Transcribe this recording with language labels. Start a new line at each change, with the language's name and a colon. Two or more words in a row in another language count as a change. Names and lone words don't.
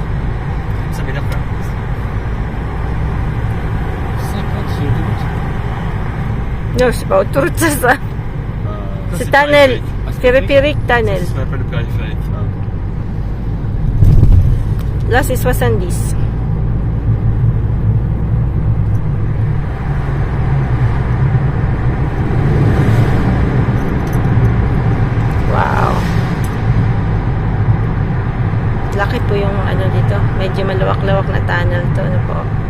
French: Ça m'énerve quand même. 50 sur l'autoroute. No, c'est pas autoroute ça. Ça, C'est le tunnel. périphérique. Ah, c'est Périphérique C'est tunnel. ce qu'on appelle le périphérique. Ah, Là, c'est 70. Wow.
Filipino: Laki po yung ano dito. Medyo malawak-lawak na tunnel to. Ano po.